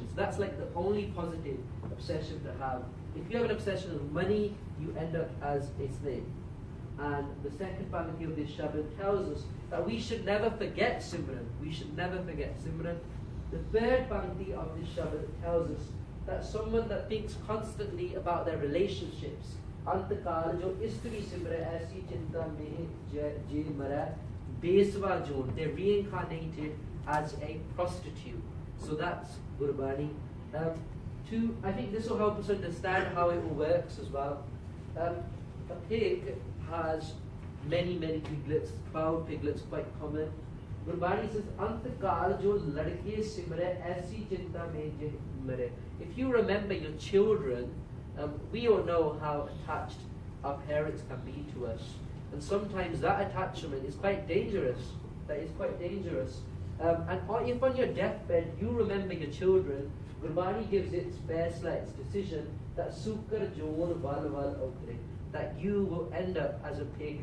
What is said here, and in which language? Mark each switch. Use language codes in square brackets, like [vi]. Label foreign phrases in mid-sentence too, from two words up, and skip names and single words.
[en] So that's like the only positive obsession to have. If you have an obsession with money, you end up as a slave. And the second Panati of this Shabad tells us that we should never forget Simran. We should never forget Simran. The third Panati of this Shabad tells us that someone that thinks constantly about their relationships, [pa] ਅੰਤਕਾਲ ਜੋ ਇਸਤ੍ਰੀ ਸਿਮਰੈ ਐਸੀ ਚਿੰਤਾ ਮਹਿ ਜੇ ਮਰੈ ਬੇਸਵਾ ਜੋਨਿ, [en] they're reincarnated as a prostitute. So that's Gurbani. I think this will help us understand how it all works as well. A pig has many piglets, 12 piglets, quite common. Gurbani says, [pa] ਅੰਤਕਾਲ ਜੋ ਲੜਿਕੇ ਸਿਮਰੈ ਐਸੀ ਚਿੰਤਾ ਮਹਿ ਜੇ ਮਰੈ. [en] If you remember your children, we all know how attached our parents can be to us. And sometimes that attachment is quite dangerous. That is quite dangerous. And if on your deathbed you remember your children, Gurbani gives its best its decision that [pa] ਸੂਕਰ ਜੋਨਿ ਵਲ ਓਕਰੇ, [en] that you will end up as a pig.